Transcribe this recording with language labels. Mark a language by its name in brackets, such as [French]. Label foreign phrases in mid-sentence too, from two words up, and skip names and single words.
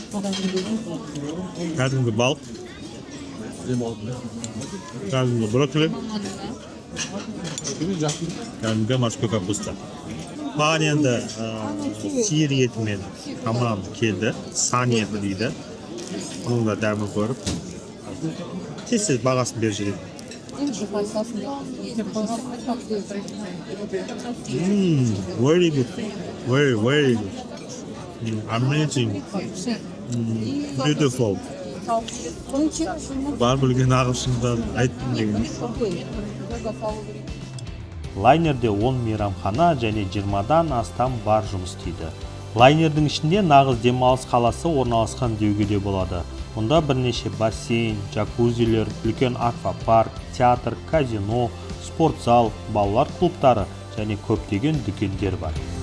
[Kazakh] Кәдімгі балық, кәдімгі брокколи, кәдімгі [Russian] морской капуста. [Kazakh] Маған енді сиыр етімен тамағым келді. Сан еті дейді. Оның да дәмін көріп тез бағасын беріп жүреді. [English] Very good. Very good. Amazing. Beautiful. [Kazakh] Бар білген ағылшындан айттым деген. Лайнерде 10 мейрамхана және 20-дан астам бар жұмыс істейді. Лайнердің ішінде нағыз демалыс қаласы орналасқан деуге де болады. Мұнда бірнеше бассейн, джакузилер, үлкен аквапарк, театр, казино, спортзал, балалар клубтары және көптеген дүкендер бар.